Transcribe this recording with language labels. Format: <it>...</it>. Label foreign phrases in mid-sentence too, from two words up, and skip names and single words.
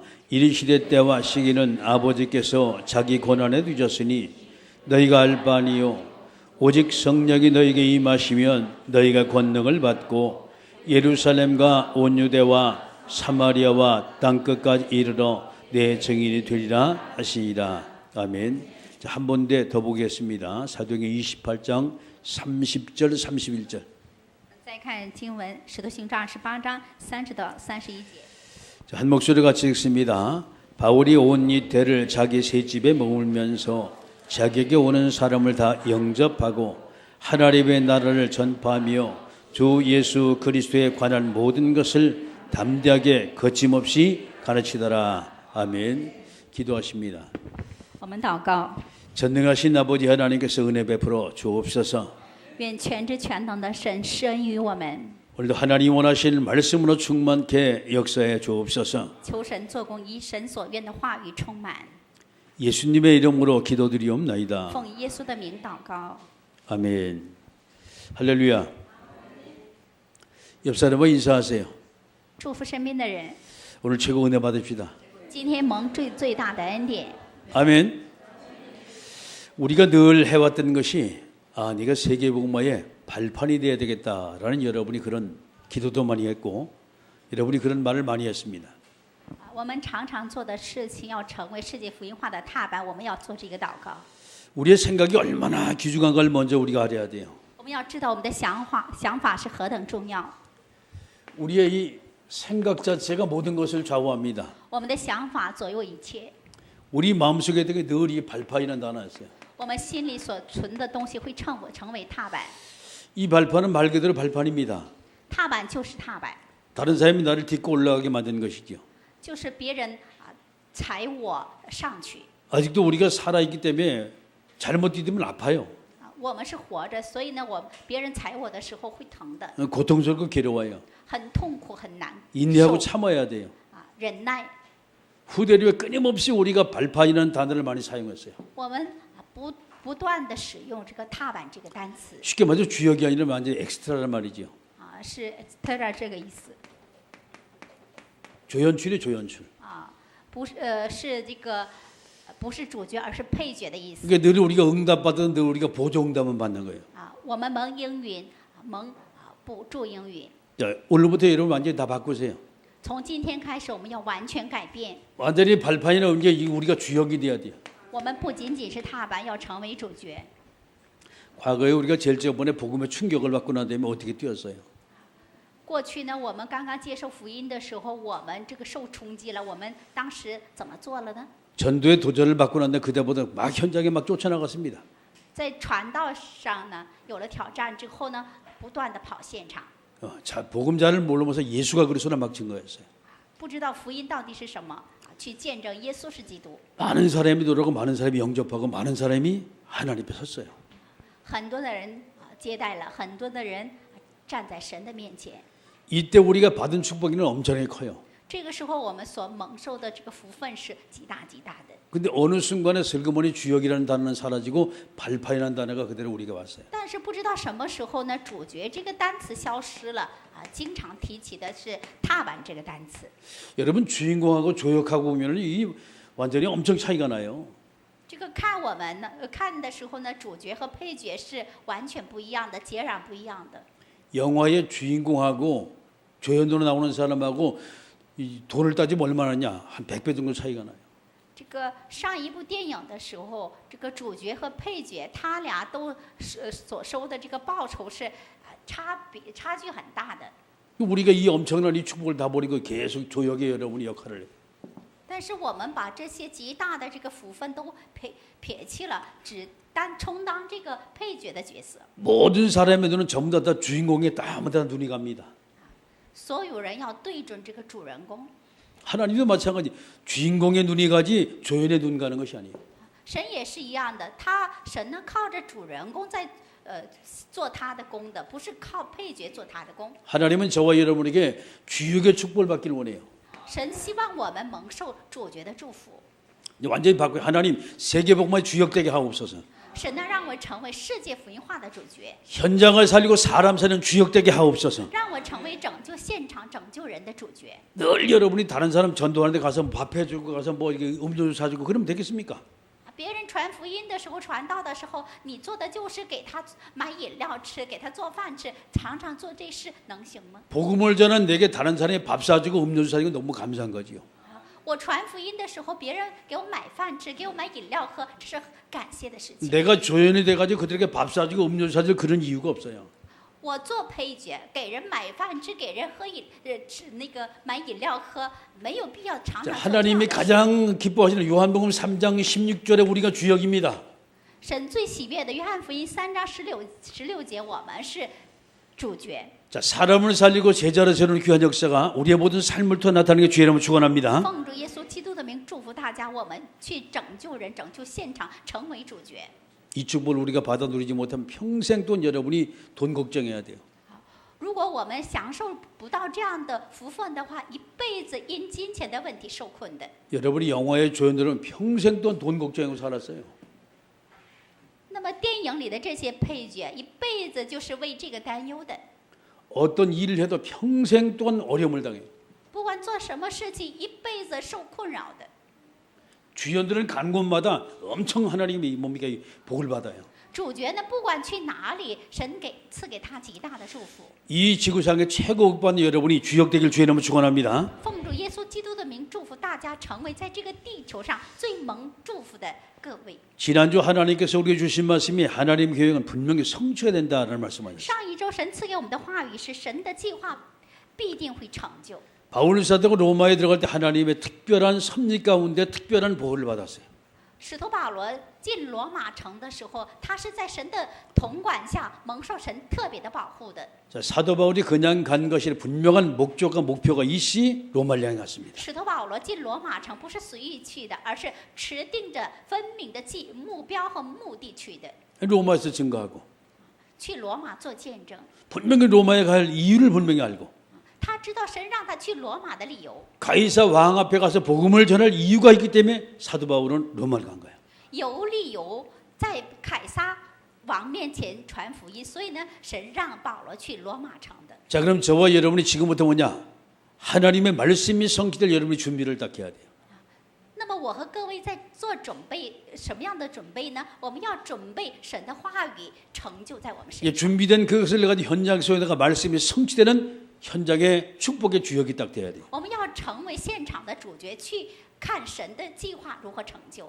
<ko>이리 시대 때와 시기는 아버지께서 자기 고난에 두셨으니 너희가 알 바 아니요 오직 성령이 너희에게 임하시면 너희가 권능을 받고 예루살렘과 온 유대와 사마리아와 땅끝까지 이르러 내 증인이 되리라 하시니라. 아멘. 자, 한 번 더 보겠습니다. 사도행전 28장 30절 31절.</ko> <zh>再看经文，《使徒行传》28章30到31节。</zh> <ko>자, 한 목소리 같이 읽습니다. 바울이 온 이태를 자기 새 집에 머물면서 자기에게 오는 사람을 다 영접하고 하나님의 나라를 전파하며 주 예수 그리스도에 관한 모든 것을 담대하게 거침없이 가르치더라. 아멘. 기도하십니다.</ko> <zh>我们祷告，</zh> <ko>전능하신 아버지 하나님께서 은혜 베풀어 주옵소서.</ko> <zh>愿全知全能的神施恩于我们，</zh> <ko>오늘도 하나님 원하시는 말씀으로 충만케 역사해 주옵소서.</ko> <zh>求神做工，以神所愿的话语充满。</zh> <ko>예수님의 이름으로 기도드리옵나이다.</ko> <zh>奉耶稣的名祷告。</zh> <ko>아멘. 할렐루야. 옆 사람과 인사하세요.</ko> <zh>祝福身边的人，</zh> <ko>오늘 최고 은혜 받읍시다.</ko> <zh>今天蒙最大的恩典。</zh> <ko>아멘. 우리가 늘 해왔던 것이 네가 세계복음화의 발판이 돼야 되겠다라는 여러분이 그런 기도도 많이 했고 여러분이 그런 말을 많이 했습니다.</ko> <zh>我们常常做的事情要成为世界福音化的踏板，我们要做这个祷告。</zh> <ko>우리의 생각이 얼마나 귀중한 걸 먼저 우리가 알아야 돼요.</ko> <zh>我们要知道我们的想法是何等重要。</zh> <ko>우리의 이 생각 자체가 모든 것을 좌우합니다.</ko> <zh>我们的想法左右一切，</zh> <ko>우리 마음속에 되게 늘 이 발판이라는 단어가 있어요.</ko> <zh>我们心里所存的东西会成为踏板。</zh> <ko>이 발판은 말 그대로 발판입니다.</ko> <zh>踏板就是踏板，</zh> <ko>다른 사람이 나를 딛고 올라가게 만드는 것이죠.</ko> <zh>就是别人踩我上去。</zh> <ko>아직도 우리가 살아있기 때문에 잘못 디디면 아파요.</ko> <zh>我们是活着，所以呢，别人踩我的时候会疼的，</zh> <ko>고통스럽고 괴로워요.</ko> <zh>很痛苦，很难</zh> <ko>인내하고</ko> <zh>受</zh> <ko>참아야 돼요.</ko> <zh>忍耐。</zh> <ko>후대리에 끊임없이 우리가 발판이라는 단어를 많이 사용했어요.</ko> <zh>我们不断的使用这个踏板这个单词，</zh> <ko>쉽게 말해서 주역이 아니라 완전히 엑스트라란 말이죠.</ko> <zh>是 extra 这个意思</zh> <ko>조연출이 조연출.</ko> <zh>不是是这个不是主角，而是配角的意思</zh> <ko>그러니까 늘 우리가 응답받은 늘 우리가 보조 응답은 받는 거예요.</ko> <zh>我们蒙应允，蒙补助应允。</zh> <ko>자, 오늘부터 여러분 완전히 다 바꾸세요.</ko> <zh>从今天开始，我们要完全改变。</zh> <ko>완전히 발판이나 이제 우리가 주역이 돼야 돼요.</ko> <zh>我们不仅仅是踏板，要成为主角。</zh> <ko>과거에 우리가 제일 저번에 복음의 충격을 받고 난 다음에 어떻게 뛰었어요?</ko> <zh>过去呢，我们刚刚接受福音的时候，我们这个受冲击了。我们当时怎么做了呢？</zh> <ko>전도의 도전을 받고 난 다음에 그때보다 막 현장에 막 쫓아나갔습니다.</ko> <zh>在传道上呢，有了挑战之后呢，不断的跑现场，</zh> <ko>자, 복음자를 모르면서 예수가 그리스도나 막 증거했어요.</ko> <zh>不知道福音到底是什么，去见证耶稣是基督。</zh> <ko>많은 사람이 노력하고 많은 사람이 영접하고 많은 사람이 하나님 앞에 섰어요.</ko> <zh>很多的人接待了，很多的人站在神的面前。</zh> <ko>이때 우리가 받은 축복이는 엄청나게 커요.</ko> <zh>这个时候我们所蒙受的这个福分是极大极大的。</zh> <ko>근데 어느 순간에 슬그머니 주역이라는 단어는 사라지고 발판이라는 단어가 그대로 우리가 왔어요.</ko> <zh>但是不知道什么时候呢，主角这个单词消失了啊，经常提起的是踏板这个单词。</zh> <ko>여러분 주인공하고 조역하고 보면은 이 완전히 엄청 차이가 나요.</ko> <zh>这个看我们呢，看的时候呢，主角和配角是完全不一样的，截然不一样的。</zh> <ko>영화의 주인공하고 조연으로 나오는 사람하고 이 돈을 따지면 얼마나냐? 한 100배 정도 차이가 나요.</ko> <zh>这个上一部电影的时候，这个主角和配角他俩都所收的这个报酬是差距很大的。</zh> <ko>우리가 이 엄청난 이 축복을 다 버리고 계속 조역의 여러분이 역할을 해요.</ko> <zh>但是我们把这些极大的这个福分都撇弃了，只充当这个配角的角色。</zh> <ko>모든 사람의 눈은 전부 다 주인공에 아무데나 눈이 갑니다.</ko> <zh>所有人要对准这个主人公。</zh> <ko>하나님도 마찬가지. 주인공의 눈이 가지 조연의 눈 가는 것이 아니에요.</ko> <zh>神也是一样的，神呢靠着主人公在做他的功的，不是靠配角做他的功。</zh> <ko>하나님은 저와 여러분에게 주역의 축복을 받기를 원해요.</ko> <zh>神希望我们蒙受主角的祝福。</zh> <ko>완전히 바꿔. 하나님 세계복음의 주역되게 하옵소서.</ko> <zh>神呢让我成为世界福音化的主角，</zh> <ko>현장을 살리고 사람 사는 주역되게 하옵소서.</ko> <zh>让我成为拯救现场、拯救人的主角。</zh> <ko>늘 여러분이 다른 사람 전도하는데 가서 밥 해주고 가서 뭐 이게 음료수 사주고 그러면 되겠습니까?</ko> <zh>别人传福音的时候、传道的时候，你做的就是给他买饮料吃，给他做饭吃，常常做这事，能行吗？</zh> <ko>복음을 전한 내게 다른 사람이 밥 사주고 음료수 사주고 너무 감사한 거지요.</ko> <zh>我传福音的时候，别人给我买饭吃，给我买饮料喝，这是感谢的事情。</zh> <ko>내가 조연이 돼가지고 그들에게 밥 사주고 음료수 사줄 그런 이유가 없어요.</ko> <zh>我做配角，给人买饭吃，给人喝吃那个买饮料喝，没有必要常常</zh> <ko>자,</ko> <zh>做这样</zh> <ko>하나님이</ko> <zh>的事。</zh> <ko>가장 기뻐하시는 요한복음 3장 16절에 우리가 주역입니다.</ko> <zh>神最喜悦的约翰福音3章16节，我们是主角。</zh> <ko>자, 사람을 살리고 제자를 세우는 귀한 역사가 우리의 모든 삶을 통해 나타나는 게 주의 이름을 축원합니다.</ko> <zh>奉主耶稣基督的名祝福大家，我们去拯救人、拯救现场，成为主角。</zh> <ko>이 축복을 우리가 받아 누리지 못하면 평생 또 여러분이 돈 걱정해야 돼요.</ko> <zh>如果我们享受不到这样的福分的话，一辈子因金钱的问题受困的。</zh> <ko>여러분이 영화의 조연들은 평생 또 돈 걱정하고 살았어요.</ko> <zh>那么电影里的这些配角，一辈子就是为这个担忧的。</zh> <ko>어떤 일을 해도 평생 또한 어려움을 당해요.</ko> <zh>不管做什么事情，一辈子受困扰的。</zh> <ko>주연들은 간 곳마다 엄청 하나님이 뭡니까 복을 받아요.</ko> <zh>主角呢，不管去哪里，神赐给他极大的祝福。</zh> <ko>이 지구상의 최고 복받는 여러분이 주역되길 주의 이름으로 축원합니다.</ko> <zh>奉主耶稣基督的名，祝福大家成为在这个地球上最蒙祝福的各位。</zh> <ko>지난주 하나님께서 우리에게 주신 말씀이 하나님 계획은 분명히 성취해야 된다는 말씀하셨어요.</ko> <zh>上一周神赐给我们的话语是神的计划必定会成就。</zh> <ko>바울 사도가 로마에 들어갈 때 하나님의 특별한 섭리 가운데 특별한 보호를 받았어요.</ko> <zh>使徒保罗进罗马城的时候，他是在神的统管下蒙受神特别的保护的。</zh> <ko>자, 사도 바울이 그냥 간 것이 분명한 목적과 목표가 있이 로마를 향해 갔습니다.</ko> <zh>使徒保罗进罗马城不是随意去的，而是持定着分明的目标和目的去的。</zh> <ko>로마에서 증거하고</ko> <zh>去罗马做见证，</zh> <ko>분명히 로마에 갈 이유를 분명히 알고</ko> <zh>他知道神让他去罗马的理由。</zh> <ko>가이사 왕 앞에 가서 복음을 전할 이유가 있기 때문에 사도 바울은 로마를 간 거예요.</ko> <zh>有理由在凯撒王面前传福音，所以呢，神让保罗去罗马城的。</zh> <ko>자, 그럼 저와 여러분이 지금부터 뭐냐? 하나님의 말씀이 성취될 여러분이 준비를 딱 해야 돼요.</ko> <zh>那么我和各位在做准备，什么样的准备呢？我们要准备神的话语成就在我们身</zh> <ko>예,</ko> <zh>上。</zh> <ko>준비된 그것을 가지고 현장 속에다가 말씀이 성취되는 현장의 축복의 주역이 딱 돼야 돼요.</ko> <zh>我们要成为现场的主角，去看神的计划如何成就。</zh>